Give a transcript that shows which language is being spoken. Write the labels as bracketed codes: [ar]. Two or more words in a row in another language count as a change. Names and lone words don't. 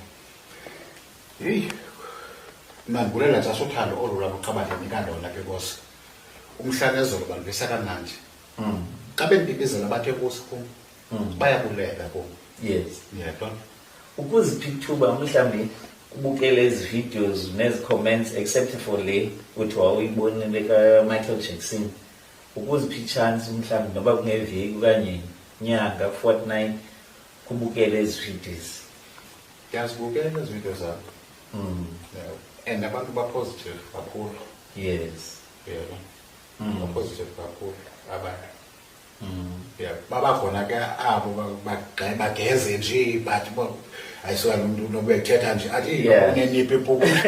[xh] Heyi, mna ndibulela xa sothando olu lwabo xa bandinika lona ke kosi. Umhla nezolo bandivisa kamnandi. Xa bendibizela bathe kusi kum bayabulela kum. [en] Yes. [xh] Yedwa. Ukuzipha ithuba mhlawumbi ubukele ezi videos nezi comments [en] except for [xh] le uthi wawuyibonile ka-Michael Jackson, ukuzipha i-chance mhlawumbi noba kungeveki okanye nyanga, fortnight, kubukele ezi videos. Ndiyazibukela ezi video zabo. And abantu ba-positive kakhulu. [en] Yes. [xh] Yebo. Ba-positive kakhulu abantu. Yeah, babakhona ke abo bageze nje but ayisuka umuntu nobethetha nje athi uneniphi iphupho.